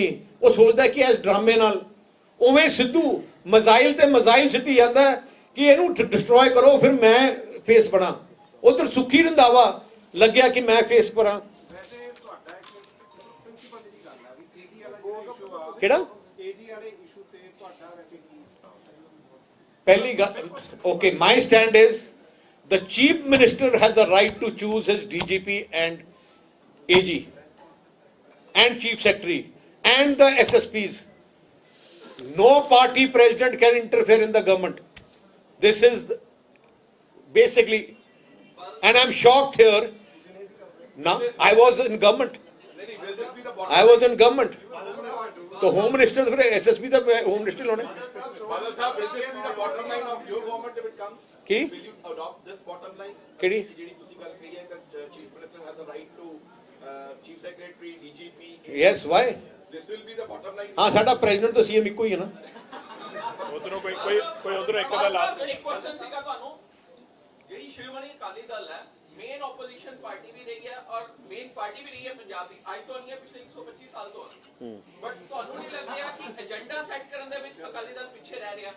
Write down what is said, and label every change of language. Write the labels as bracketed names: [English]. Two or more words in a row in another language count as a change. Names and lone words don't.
[Punjabi] ਉਹ ਸੋਚਦਾ ਕਿ ਇਸ ਡਰਾਮੇ ਨਾਲ ਉਵੇਂ ਸਿੱਧੂ ਮਜ਼ਾਈਲ ਤੇ ਮਜ਼ਾਈਲ ਸਿੱਟੀ ਜਾਂਦਾ ਕਿ ਇਹਨੂੰ ਡਿਸਟਰੋਏ ਕਰੋ ਫਿਰ ਮੈਂ ਫੇਸ ਬਣਾ। ਉਧਰ ਸੁੱਖੀ ਰੰਧਾਵਾ ਲੱਗਿਆ ਕਿ ਮੈਂ ਫੇਸ ਕਰਾਂ। ਵੈਸੇ ਤੁਹਾਡਾ ਇੱਕ ਪ੍ਰਿੰਸੀਪਲ ਦੀ ਗੱਲ ਹੈ ਵੀ ਕੇਜੀ ਵਾਲਾ ਇਸ਼ੂ ਆ, ਕਿਹੜਾ ਕੇਜੀ ਵਾਲੇ ਇਸ਼ੂ ਤੇ ਤੁਹਾਡਾ ਵੈਸੇ ਕੀ ਪਹਿਲੀ ਗੱਲ [English] okay my stand is the chief minister has the right to choose his DGP and AG and chief secretary and the SSPs. No party president can interfere in the government. This is basically, and I'm shocked here. Now I was in government. I was in government. [Punjabi] तो [English] home minister [Punjabi] फिर SSP ਦਾ [English] home minister [Punjabi] ਲਾਉਣੇ [English] Badal sahab, will this be the bottom line of your government if it comes? [Punjabi] ਕੀ [English] Will you adopt this bottom line? [Punjabi] ਕਿਹੜੀ ਜਿਹੜੀ ਤੁਸੀਂ ਗੱਲ ਕਹੀ ਹੈ [English] that chief minister has the right to chief secretary, DGP. yes why This will be the bottom line. [Punjabi] ਹਾਂ ਸਾਡਾ ਪ੍ਰੈਜ਼ੀਡੈਂਟ ਤਾਂ ਸੀਐਮ ਇੱਕੋ ਹੀ ਹੈ ਨਾ। ਉਧਰੋਂ ਕੋਈ ਉਧਰੋਂ ਇੱਕ ਦਾ ਲਾਸਟ ਇੱਕ ਕੁਐਸਚਨ ਸੀਗਾ ਤੁਹਾਨੂੰ। ਜਿਹੜੀ ਸ਼੍ਰੋਮਣੀ ਅਕਾਲੀ ਦਲ ਹੈ [English] main opposition party [Punjabi] ਵੀ ਰਹੀ ਹੈ ਔਰ [English] main party [Punjabi] ਵੀ ਰਹੀ ਹੈ ਪੰਜਾਬ ਦੀ, ਅੱਜ ਤੋਂ ਨਹੀਂ ਹੈ ਪਿਛਲੇ 125 ਸਾਲ ਤੋਂ। ਬਟ ਤੁਹਾਨੂੰ ਨਹੀਂ ਲੱਗਦਾ ਕਿ [English] agenda set [Punjabi] ਕਰਨ ਦੇ ਵਿੱਚ ਅਕਾਲੀ ਦਲ ਪਿੱਛੇ ਰਹਿ ਰਿਹਾ?